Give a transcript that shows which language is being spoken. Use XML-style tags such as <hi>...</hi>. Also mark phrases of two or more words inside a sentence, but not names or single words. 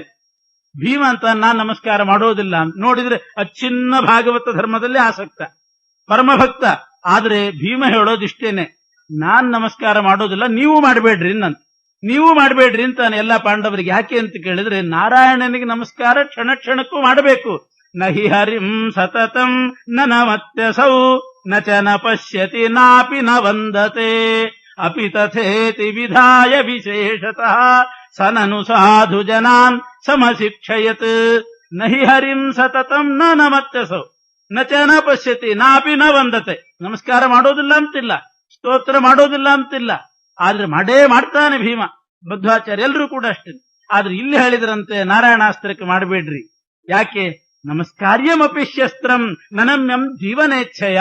<kn>ಭೀಮ ಅಂತ ನಾನ್ ನಮಸ್ಕಾರ ಮಾಡೋದಿಲ್ಲ ಅಂತ ನೋಡಿದ್ರೆ ಅಚ್ಛಿನ್ನ ಭಾಗವತ ಧರ್ಮದಲ್ಲಿ ಆಸಕ್ತ, ಪರಮಭಕ್ತ. ಆದ್ರೆ ಭೀಮ ಹೇಳೋದಿಷ್ಟೇನೆ, ನಾನ್ ನಮಸ್ಕಾರ ಮಾಡೋದಿಲ್ಲ, ನೀವು ಮಾಡಬೇಡ್ರಿ ನಂತ. ನೀವು ಮಾಡಬೇಡ್ರಿ ಅಂತಾನೆ ಎಲ್ಲ ಪಾಂಡವರಿಗೆ. ಯಾಕೆ ಅಂತ ಕೇಳಿದ್ರೆ ನಾರಾಯಣನಿಗೆ ನಮಸ್ಕಾರ ಕ್ಷಣ ಕ್ಷಣಕ್ಕೂ ಮಾಡಬೇಕು.</kn> <sa>ನಹಿ ಹರಿಂ ಸತತಂ ನ ನಮತ್ಯಸೌ ನ ಚ ನ ಪಶ್ಯತಿ ನಾಪಿ ನ ವಂದತೆ ಅಪಿ ತಥೇತಿ ವಿಧಾಯ ವಿಶೇಷತಃ ಸನನು ಸಾಧು ಜನಾನ್ ಸಮಶಿಕ್ಷಯತ್. ನಹಿ ಹರಿಂ ಸತತಂ ನ ನಮತ್ಯಸೌ ನ ಚ ನ ಪಶ್ಯತಿ ನಾಪಿ ನ ವಂದತೆ.</sa> <kn>ನಮಸ್ಕಾರ ಮಾಡೋದಿಲ್ಲ ಅಂತಿಲ್ಲ, ಸ್ತೋತ್ರ ಮಾಡೋದಿಲ್ಲ ಅಂತಿಲ್ಲ, ಆದ್ರೆ ಮಾಡೇ ಮಾಡ್ತಾನೆ ಭೀಮ, ಮಧ್ವಾಚಾರ್ಯ ಎಲ್ಲರೂ ಕೂಡ ಅಷ್ಟೇ. ಆದ್ರೆ ಇಲ್ಲಿ ಹೇಳಿದ್ರಂತೆ ನಾರಾಯಣಾಸ್ತ್ರಕ್ಕೆ ಮಾಡಬೇಡ್ರಿ. ಯಾಕೆ?</kn> <sa>ನಮಸ್ಕಾರ್ಯಮಪಿ ಶಸ್ತ್ರಂ ನನಮ್ಯಂ ಜೀವನೇಚ್ಛಯ.</sa>